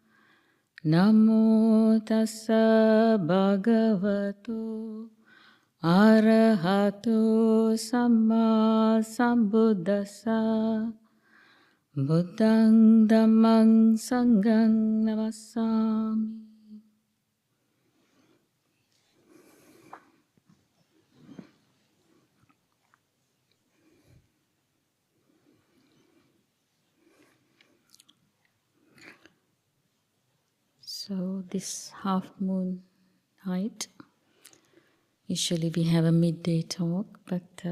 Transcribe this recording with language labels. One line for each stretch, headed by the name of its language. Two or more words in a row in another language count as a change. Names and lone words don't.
Pali: Namo tassa bhagavato arahato samma sambuddhassa. Buddhang dhammang sanghang namassami.
English: So this half moon night, usually we have a midday talk, but